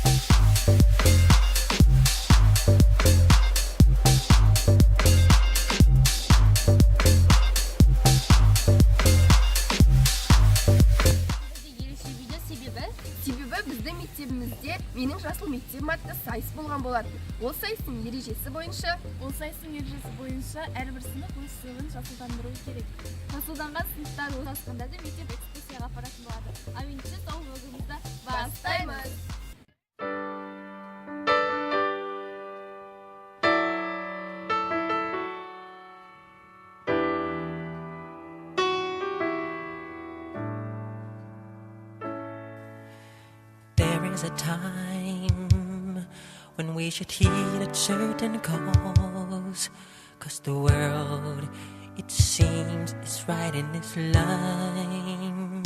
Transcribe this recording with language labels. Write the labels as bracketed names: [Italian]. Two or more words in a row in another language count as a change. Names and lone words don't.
[Kazakh] Себебі біздің мектебімізде менің жасыл мектебім атты сайыс болған болатын. Ол сайыстың ережесі бойынша әрбір сынып өз сыйлығын жасылдандыруы керек. Жасылданған сыныптар орналасқанда да мектеп экскурсияға апаратын болады. Ал ендеше сол влогымызды бастаймыз. [English] There is a time when we should heed a certain cause, 'cause the world, it seems, is right in its line.